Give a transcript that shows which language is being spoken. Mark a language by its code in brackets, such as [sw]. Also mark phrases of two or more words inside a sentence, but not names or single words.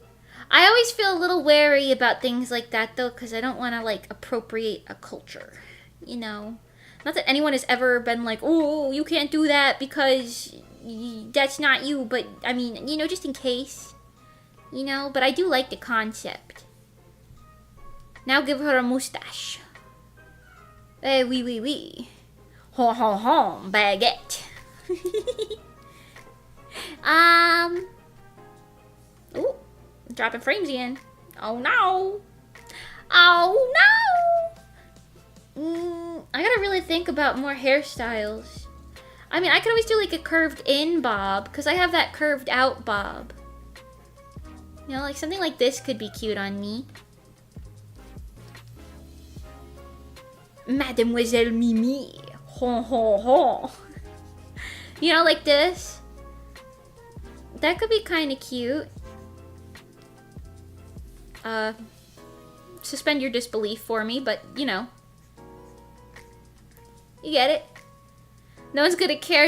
[en] I always feel a little wary about things like that, though, because I don't want to, like, appropriate a culture. You know? Not that anyone has ever been like, oh, you can't do that because that's not you, but, I mean, you know, just in case. You know? But I do like the concept. Now give her a mustache. [fr] Eh, oui, oui, oui. Ho, ho, ho, baguette. [en] Ooh, dropping frames again. Oh no. Oh no. I gotta really think about more hairstyles. I mean, I could always do like a curved in bob, because I have that curved out bob. You know, like something like this could be cute on me. Mademoiselle Mimi. Ho ho ho. You know, like this. That could be kind of cute. Suspend your disbelief for me, but you know. You get it? No one's gonna care.